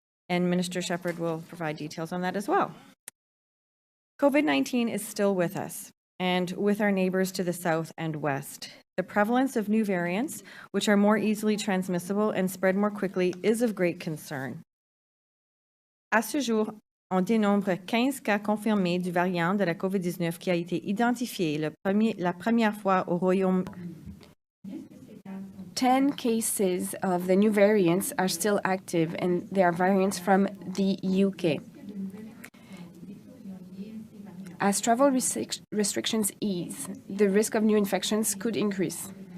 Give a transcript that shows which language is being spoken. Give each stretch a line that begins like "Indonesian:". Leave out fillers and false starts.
English: And Minister Shepherd will provide details on that as well. COVID-19 is still with us and with our neighbors to the south and west. The prevalence of new variants, which are more easily transmissible and spread more quickly, is of great concern.
French: À ce jour, on dénombre 15 cas confirmés du variant de la COVID-19 qui a été identifié la première fois au Royaume.
English: 10 cases of the new variants are still active, and they are variants from the UK. As travel restrictions ease, the risk of new infections could increase.